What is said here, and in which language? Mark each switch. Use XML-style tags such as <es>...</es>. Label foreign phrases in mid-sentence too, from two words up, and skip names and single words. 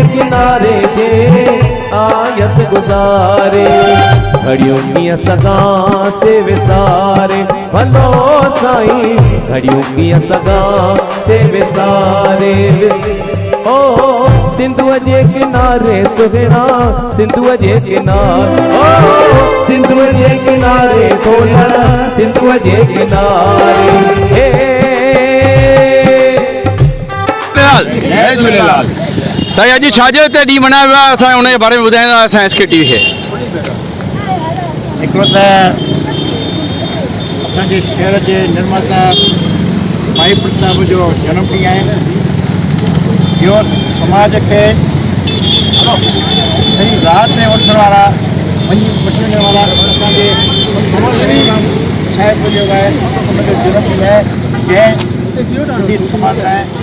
<sd>किनारे जे आयस गुज़ारे घड़ियों कीअं सगा से विसारे भलो साईं घड़ियों कीअं सगा से विसारे ओ सिंधुअ जे किनारे सुहिणा सिंधुअ जे किनारे ओ सिंधुअ जे किनारे सोना सिंधुअ जे किनारे। जय झूलेलाल। साईं अॼु छाजे ते ॾींहुं मल्हायो वियो आहे असां उनजे बारे में ॿुधाईंदा असां एस के टी वी खे। हिकिड़ो त असांजे शहर जे निर्माता भाई प्रताप जो जनम ॾींहुं आहे। इहो समाज खे सही राह ते वठण वारा वञण वारा असांजे साहिब जो आहे उनजो जनम ॾींहुं आहे जंहिं समाज लाइ</sd>